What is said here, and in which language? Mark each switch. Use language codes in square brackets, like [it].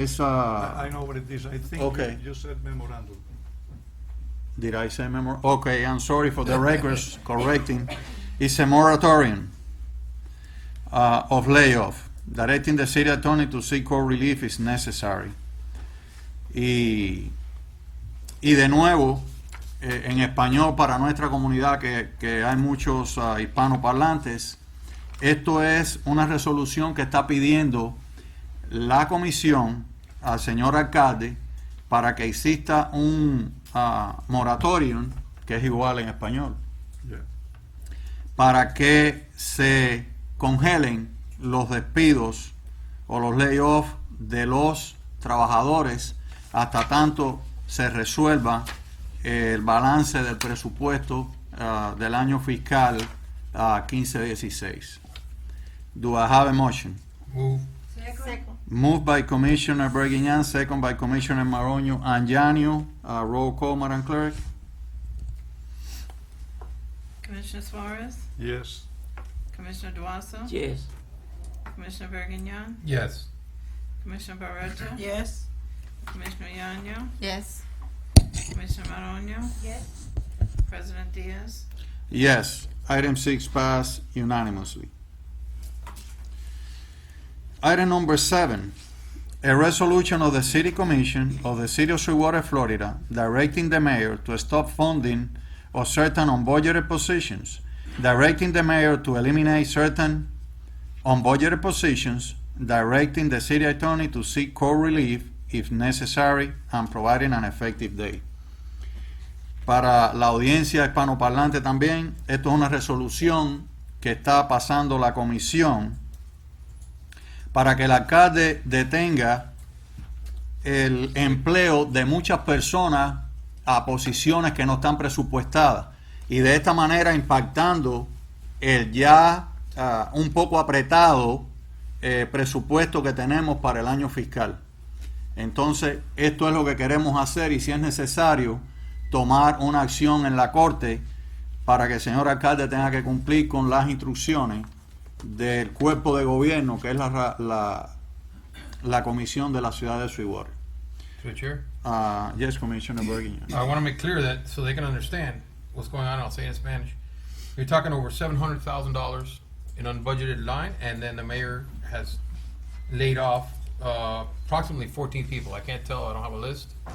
[en] I know what it is. I think okay. you said memorandum. Did I say Okay, I'm sorry for the records correcting. It's a moratorium of layoff. Directing the city attorney to seek court relief is necessary. [es] Y de nuevo, en español para nuestra comunidad, que hay muchos hispanoparlantes, esto es una resolución que está pidiendo la comisión al señor alcalde para que exista un moratorium, que es igual en español, para que se congelen los despidos o los layoffs de los trabajadores hasta tanto se resuelva el balance del presupuesto del año fiscal 15-16. [en] Do I have a motion? Move. Second. Moved by Commissioner Berguignan, second by Commissioner Maroño Anjanio. Roll call, Madam Clerk. Commissioner Suarez? Yes. Commissioner Duaso? Yes. Commissioner Bergignan? Yes. Commissioner Barreto? Yes. Commissioner Yanyo? Yes. Commissioner Maronio? Yes. President Diaz? Yes, item 6 passed unanimously. Item number 7, a resolution of the City Commission of the City of Sweetwater, Florida, directing the mayor to stop funding of certain unbudgeted positions, directing the mayor to eliminate certain unbudgeted positions, directing the city attorney to seek court relief if necessary, and providing an effective date. [es] Para la audiencia hispanoparlante también, esto es una resolución que está pasando la comisión para que el alcalde detenga el empleo de muchas personas a posiciones que no están presupuestadas y de esta manera impactando el ya un poco apretado presupuesto que tenemos para el año fiscal. Entonces, esto es lo que queremos hacer y si es necesario tomar una acción en la corte para que el señor alcalde tenga que cumplir con las instrucciones del cuerpo de gobierno que es la comisión de la ciudad de Sweetwater. [en] To the chair. Yes, Commissioner Bergin. I want to make clear that so they can understand what's going on. I'll say it in Spanish. You're talking over $700,000 in unbudgeted line, and then the mayor has laid off approximately 14 people. I can't tell. I don't have a list.